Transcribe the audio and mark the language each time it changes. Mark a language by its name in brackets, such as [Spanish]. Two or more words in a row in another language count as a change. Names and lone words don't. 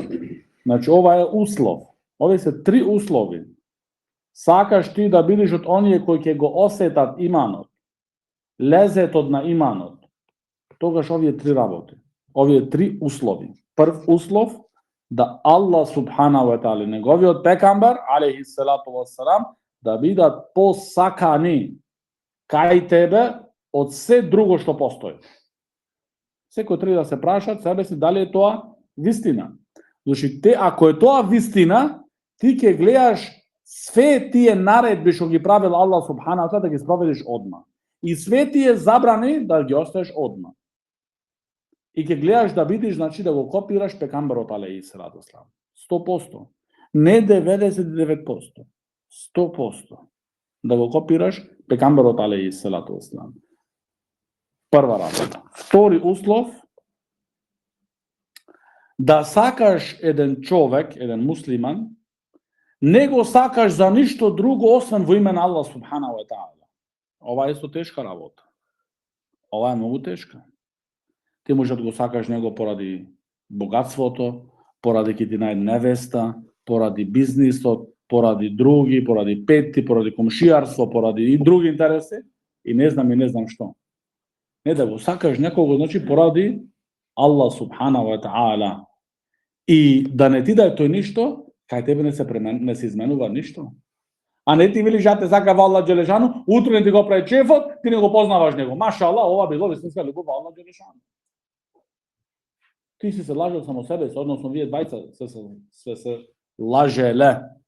[Macedonian] Ова е услов. Овие се три услови. Сакаш ти да бидеш од оние кои ќе го осетат иманот, лезетот на иманот, тогаш овие три работи, овие три услови. Прв услов, да Аллах [Arabic] سبحانه وتعالى, [Macedonian] неговиот пекамбер [Arabic] عليه الصلاة والسلام, [Macedonian] да бидат посакани кај тебе од се друго што постои. Секој треба да се прашат себе си дали е тоа вистина. Ако е тоа вистина, ти ќе гледаш све тие наредби што ги правил Аллах [Arabic] سبحانه وتعالى [Macedonian] да ги спроведиш одма. И све тие забрани да ги оставиш одма. И ќе гледаш да видиш, да го копираш пекамберот [Arabic] عليه الصلاة والسلام. [Macedonian] 100%. Не 99%. 100%. Да го копираш пекамберот [Arabic] عليه الصلاة والسلام. [Macedonian] Прва работа. Втори услов, да сакаш еден човек, еден муслиман, не го сакаш за ништо друго освен во име на Аллах [Arabic] سبحانه وتعالى. [Macedonian] Ова е исто тешка работа. Ова е многу тешка. Ти можеш да го сакаш него поради богатството, поради ќе ти најде невеста, поради бизнисот, поради други, поради пети, поради комшијарство, поради и други интереси, и не знам што. Не да го сакаш некого, поради Аллах [Arabic] سبحانه وتعالى. [Macedonian] И да не ти даде тој ништо, кај тебе не се изменува ништо. А не ти велиш ја те сакава Аллах џелешану, утре не ти го прави чефот, ти не го познаваш него. Машаллах, ова било вистинска љубов во Аллах џелешану. Ти си се лажел само себе, односно вие двајца се лажеле.